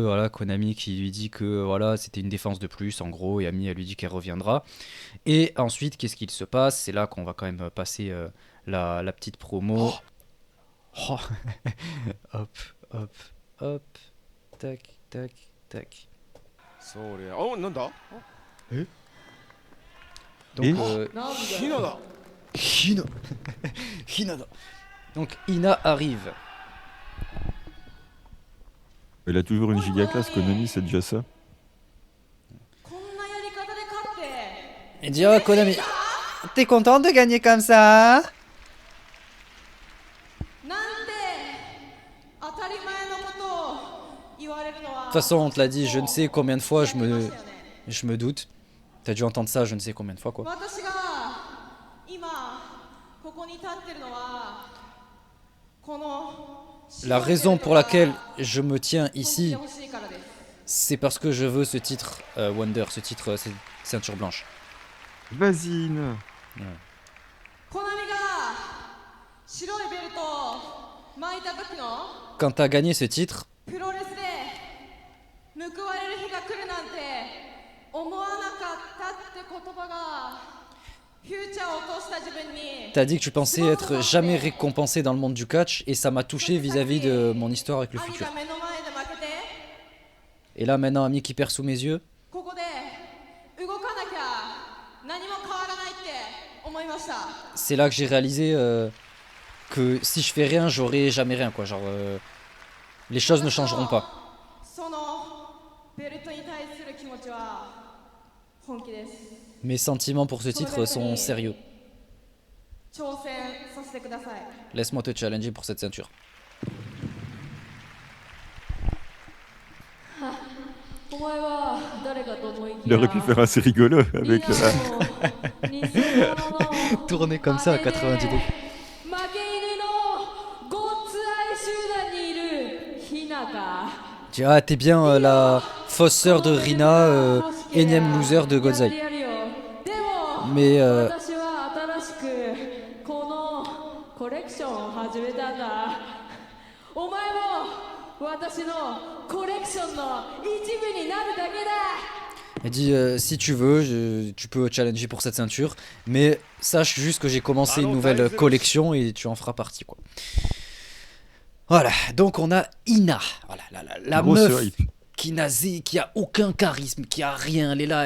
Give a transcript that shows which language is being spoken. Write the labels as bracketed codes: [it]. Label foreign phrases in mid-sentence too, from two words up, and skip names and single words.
[fr] Voilà, Konami qui lui dit que voilà, c'était une défense de plus, en gros, et Ami, elle lui dit qu'elle reviendra. Et ensuite, qu'est-ce qu'il se passe? C'est là qu'on va quand même passer la petite promo. Oh. Hop, hop, hop, tac, tac, tac. [ja] それおなんだ [fr] Donc, Et Hina Hinada. Donc, Ina arrive. Elle a toujours une giga classe, Konami, c'est déjà ça. [ja] こんなやり方で勝って [fr] Et dit, oh, Konami, t'es content de gagner comme ça? [ja] なんて当たり前のことを言われるのは [fr] De toute façon, on te l'a dit, je ne sais combien de fois, je me doute. T'as dû entendre ça, je ne sais combien de fois, quoi. [ja] 私が今ここに立ってるのはこの [fr] La raison pour laquelle je me tiens [ja] 本気 [fr] ici, [ja] で欲しいからです [fr] c'est parce que je veux ce titre Wonder, ce titre ceinture blanche. Vas-y, Ina. [ja] コナミが白いベルトを巻いた時の [fr] Quand t'as gagné ce titre, [ja] プロレスで報われる日が来るなんて思わなかったって言葉がフューチャーを落とした自分に [fr] t'as dit que tu pensais être jamais récompensé dans le monde du catch, et ça m'a touché vis-à-vis de mon histoire avec le [ja] 兄 [fr] futur. [ja] が目の前で負けて [fr] Et là, maintenant, Ami qui perd sous mes yeux, [ja] ここで動かなきゃ何も変わらないって思いました [fr] c'est là que j'ai réalisé que si je fais rien, j'aurai jamais rien, quoi. Genre, les choses ne changeront pas. [ja] そのベルトに対する気持ちは本気です [fr] Mes sentiments pour ce titre sont sérieux. [ja] 挑戦させてください [fr] Laisse-moi te challenger pour cette ceinture. [ja] お前は誰かと思いき [fr] Il aurait pu faire assez rigolo avec la... Tourner comme ça à 90 degrés. [ja] 負け犬のごっつ愛集団にいるヒナか [fr] Tu dis, ah, t'es bien la fausse sœur de Rina, énième loser de Godzai. [ja] やるよでも [fr] Mais [ja] 私は新しくこのコレクションを始めたんだお前も私のコレクションの一部になるだけだ [fr] elle dit, si tu veux, tu peux challenger pour cette ceinture, mais sache juste que j'ai commencé une nouvelle collection et tu en feras partie, quoi. Voilà, donc on a Ina, voilà, la Grosse meuf hype. qui a aucun charisme, qui a rien, elle est là,